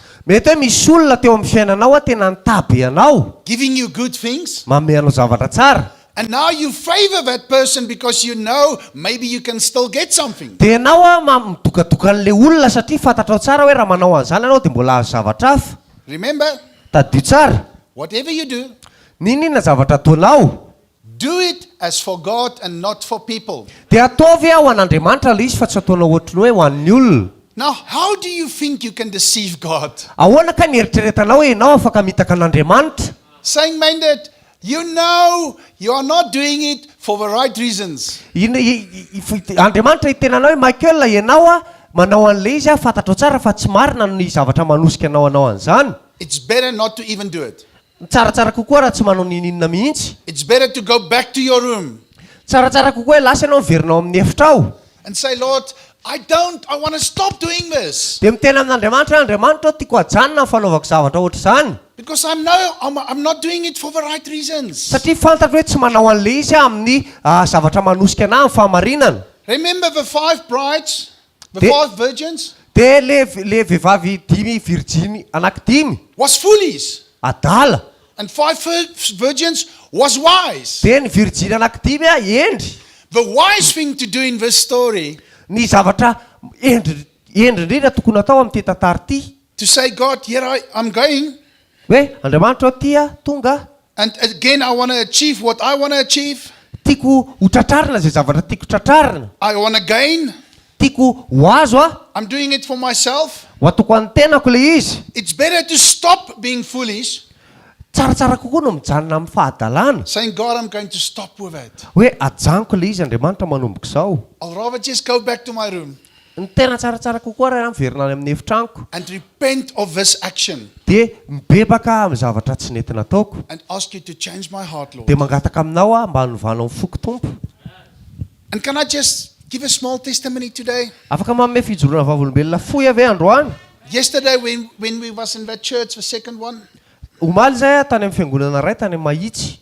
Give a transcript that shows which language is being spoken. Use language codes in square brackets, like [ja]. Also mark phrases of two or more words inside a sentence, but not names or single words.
[mg] Mety hoe misy olona teo amin'ny fiainanao tena nitaby anao, [en] giving you good things. [mg] manome anao zavatra tsara. [en] And now you favor that person because you know maybe you can still get something. [mg] Dia ianao midokadoka an'ilay olona satria fantatrao tsara hoe raha manao an'izany ianao dia mbola azo zavatra hafa. [en] Remember, [mg] Tadio tsara. [en] whatever you do, [mg] Ninona zavatra ataonao [en] do it as for God and not for people. [mg] dia ataovy ho an'Andriamanitra ilay izy fa tsy ataonao ohatry ny hoe ho an'ny olona. [en] Now, how do you think you can deceive God? [mg] Ahoana ka nieritreretanao hoe ianao afaka mitaka an'Andriamanitra? [en] Saying, Myndert, you know you are not doing it for the right reasons. [mg] Andriamanitra itenanao hoe Michael ianao manao an'ilay izy fantatrao tsara fa tsy marina ny zavatra manosika anao an'izany. [en] It's better not to even do it. [mg] Tsaratsara kokoa raha tsy manao ninina mihitsy. [en] It's better to go back to your room [mg] Tsaratsara kokoa hoe lasa ianao miverinao amin'ny efitrao. [en] and say, Lord, I want to stop doing this. [mg] Dia mitena amin'Andriamanitra, Andriamanitra tiako hajanona ny fanaovako zavatra ohatry izany. [en] Because I'm not doing it for the right reasons. [mg] Satria fantatro hoe tsy manao an'ilay izy amin'ny zavatra manosika anahy amin'ny fahamarinana. [en] Remember the 5 brides, the The- 5 virgins? [mg] Dia le vehivavy 5 virginy anaky 5 [en] Was foolish. [mg] adala. [en] And 5 virgins was wise. [mg] Dia ny virginy anaky 5 endry. [en] The wise thing to do in this story, [mg] Ny zavatra endry indrindra tokony atao amin'ity tantara ity. [en] to say, God, here I'm going. [mg] Hoe Andriamanitra tia tonga. [en] And again, I want to achieve what I want to achieve. [mg] Tiako ho tratrarina zay zavatra tiako tratrarina. [en] I want to gain. [mg] Tiako ho azo [en] I'm doing it for myself. [mg] ho atoko an'ny tenako le izy. [en] It's better to stop being foolish, [mg] Tsaratsara kokoa no mijanona amin'ny fahadalana. [en] saying, God, I'm going to stop with it. [mg] Hoe ajanoko le izy Andriamanitra manomboko izao. [en] I'll rather just go back to my room [mg] Ny tena tsaratsara kokoa raha miverina any amin'ny efitraniko. [en] and repent of this action [mg] Dia mibebaka amin'ny zavatra tsy nety nataoko. [en] and ask you to change my heart, Lord. [mg] Dia mangataka aminao mba hanovanao ny foko tompo. [en] And can I just give a small testimony today? [mg] Afaka manome fijoroana vavolombelona fohy ave androany. [en] Yesterday, when we was in that church, the second one, [mg] Omaly zay tany amin'ny fiangonana iray tany amin'ny Mahitsy.